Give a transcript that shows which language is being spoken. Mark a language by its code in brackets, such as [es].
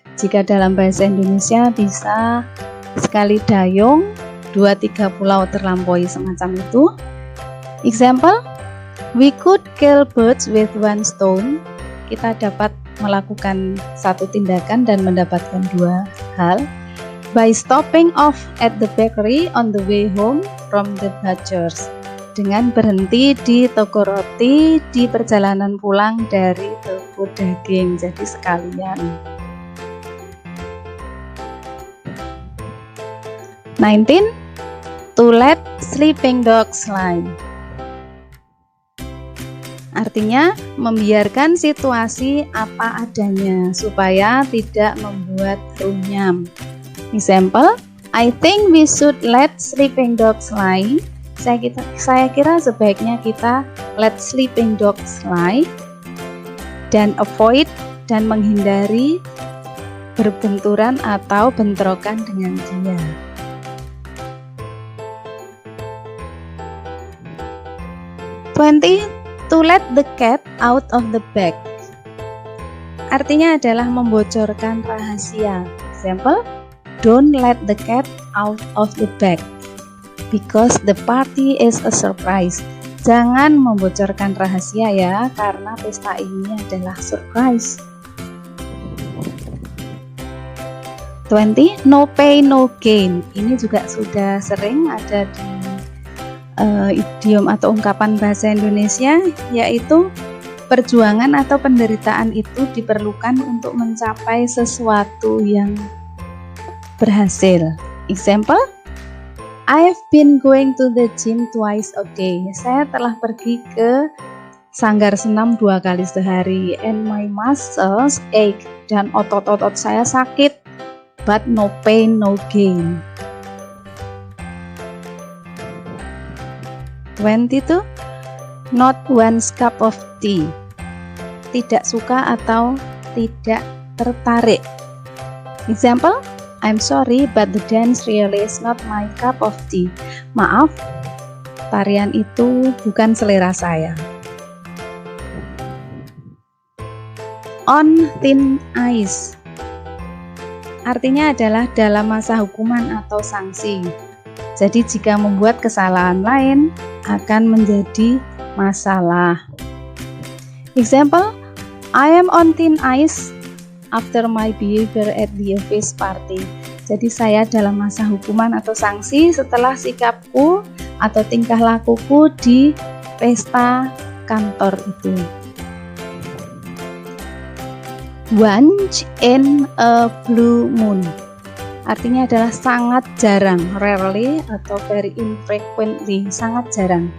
[id] Jika dalam bahasa Indonesia bisa sekali dayung, 2-3 pulau terlampaui, semacam itu. [en] Example, we could kill birds with one stone. [id] Kita dapat melakukan satu tindakan dan mendapatkan dua hal. [en] By stopping off at the bakery on the way home from the butchers. [id] Dengan berhenti di toko roti di perjalanan pulang dari toko daging. Jadi sekalian. [en] 19. To let sleeping dogs lie. [id] Artinya membiarkan situasi apa adanya supaya tidak membuat runyam. [en] Example, I think we should let sleeping dogs lie. [id] Saya kira sebaiknya kita [en] let sleeping dogs lie [id] dan avoid dan menghindari berbenturan atau bentrokan dengan dia. [en] 20. To let the cat out of the bag. [id] Artinya adalah membocorkan rahasia. Example, [en] don't let the cat out of the bag because the party is a surprise. [id] Jangan membocorkan rahasia ya, karena pesta ini adalah surprise. 20. [en] No pain, no gain. [id] Ini juga sudah sering ada di idiom atau ungkapan bahasa Indonesia, yaitu perjuangan atau penderitaan itu diperlukan untuk mencapai sesuatu yang berhasil. [en] Example, I've been going to the gym twice a day. [id] Saya telah pergi ke sanggar senam 2 kali sehari, [en] and my muscles ache, [id] dan otot-otot saya sakit, [en] but no pain, no gain. 22. Not one's cup of tea. [id] Tidak suka atau tidak tertarik. [en] Example, I'm sorry but the dance really is not my cup of tea. [id] Maaf, tarian itu bukan selera saya. [en] On thin ice. [id] Artinya adalah dalam masa hukuman atau sanksi. Jadi jika membuat kesalahan lain akan menjadi masalah. [en] Example, I am on thin ice after my behavior at the office party. [id] Jadi saya dalam masa hukuman atau sanksi setelah sikapku atau tingkah lakuku di pesta kantor itu. [en] Once in a blue moon. [id] Artinya adalah sangat jarang, [en] rarely atau very infrequently, [id] sangat jarang.